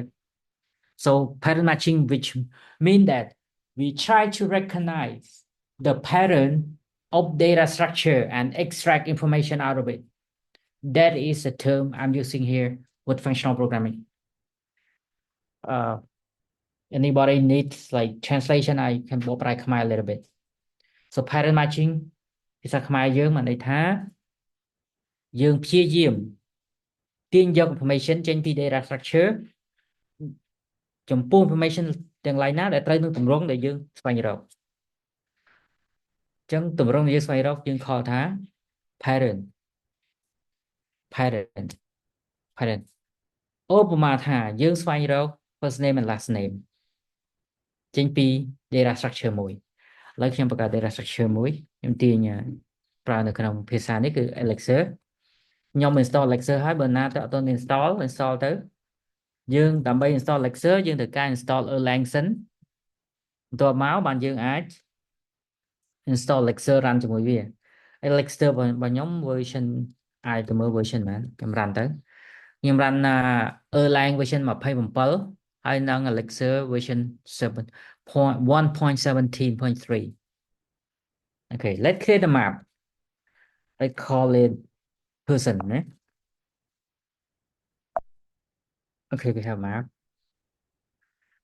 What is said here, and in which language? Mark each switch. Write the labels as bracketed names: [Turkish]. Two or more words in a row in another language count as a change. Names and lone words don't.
[English] So pattern matching, which mean that we try to recognize the pattern of data structure and extract information out of it. That is the term I'm using here with functional programming. Anybody needs like translation, I can [Khmer] បកប្រែខ្មែរ [English] a little bit. [Khmer] So [English] pattern matching [Khmer] ភាសាខ្មែរយើងបានន័យថាយើងព្យាយាមទាញយក information ចេញពី [English] data structure [Khmer] ចំពោះ information ទាំង line ណាដែលត្រូវនឹងទម្រង់ដែលយើងស្វែងរក អញ្ចឹងទម្រង់ដែលយើងស្វែងរកយើង call ថា [English] pattern pattern pattern [Khmer] ឧបមាថាយើងស្វែងរក [English] first name and last name [Khmer] ចេញពី [English] data structure [Khmer] មួយឥឡូវខ្ញុំបង្កើត [English] data structure [Khmer] មួយខ្ញុំទាញប្រើនៅក្នុងភាសា នេះគឺ Elixir ខ្ញុំ install Elixir ហើយបើណាទៅអត់ទាន់ install ទៅយើងដើម្បី install Elixir យើងត្រូវការ install Erlang សិនបន្ទាប់មកបានយើងអាច install Elixir run ជាមួយវា Elixir របស់ខ្ញុំ version អាចទៅមើល version មែនខ្ញុំ run ទៅខ្ញុំ run Erlang version 27ហើយនឹង Elixir version 1.17.3 [English] Okay, let's create a map. Let's call it person. Okay, we have a map.